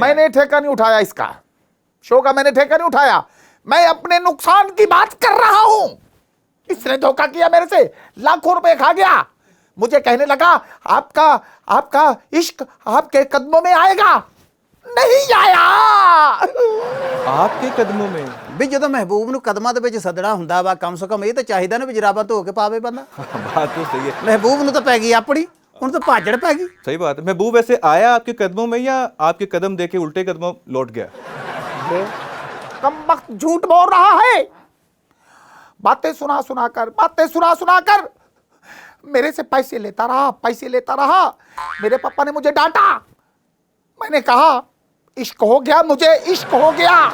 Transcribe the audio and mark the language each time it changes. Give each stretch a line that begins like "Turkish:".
Hindi: मैंने ठेका नहीं उठाया इसका, शो का मैंने ठेका नहीं उठाया। मैं अपने नुकसान की बात कर रहा हूं। इसने धोखा किया मेरे से, लाखों रुपए खा गया। मुझे कहने लगा आपका आपका इश्क आपके कदमों में आएगा। नहीं आया। आपके कदमों में?
Punjabi: ਵੀ ਜਦੋਂ ਮਹਿਬੂਬ ਨੂੰ ਕਦਮਾਂ ਦੇ ਵਿੱਚ ਸੱਦਣਾ ਹੁੰਦਾ ਵਾ, ਕਮ ਸੇ ਕਮ ਇਹ ਤਾਂ ਚਾਹੀਦਾ ਨਾ ਵੀ ਜਰਾਬਾਂ ਧੋ ਕੇ ਪਾਵੇ ਬੰਦਾ।
Hindi: बात तो सही है।
Punjabi: ਮਹਿਬੂਬ ਨੂੰ ਤਾਂ ਪੈ ਗਈ ਆਪਣੀ, ਹੁਣ ਤਾਂ ਭਾਜੜ ਪੈ ਗਈ।
Hindi: सही बात है। महबूब वैसे आया आपके कदमों में या आपके कदम देके उल्टे कदमों लौट गया? ये कमबख्त झूठ बोल रहा है। बातें सुना सुना कर मेरे से पैसे लेता रहा। मेरे पापा ने मुझे डांटा। मैंने कहा इश्क हो गया, मुझे इश्क हो गया।